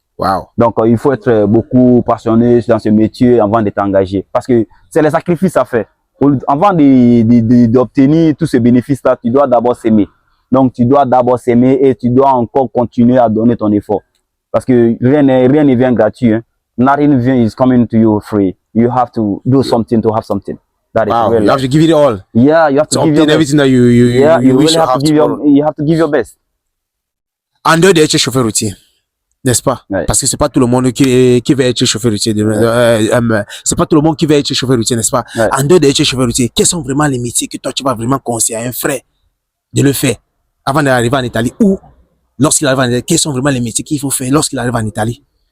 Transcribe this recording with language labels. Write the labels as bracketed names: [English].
[French] Wow. Donc, il faut être beaucoup passionné dans ce métier avant d'être engagé. Parce que c'est les sacrifices à faire. Avant d'obtenir tous ces bénéfices-là, tu dois d'abord s'aimer. Donc, tu dois d'abord s'aimer et tu dois encore continuer à donner ton effort. Parce que rien ne vient gratuit. Hein. [English] Nothing is coming to you free. You have to do something to have something. That wow. Is you have to give it all. Yeah, you have to give your best. Everything that you really have to give your best. [French] En dehors d'être chauffeur routier, n'est-ce pas? Ouais. Parce que c'est pas tout le monde qui veut être chauffeur routier. C'est pas tout le monde qui veut être chauffeur routier, n'est-ce pas? Ouais. En dehors d'être chauffeur routier, quels sont vraiment les métiers que toi tu vas vraiment conseiller à un frère de le faire avant d'arriver en Italie ou lorsqu'il arrive en Italie, quels sont vraiment les métiers qu'il faut faire lorsqu'il arrive en Italie?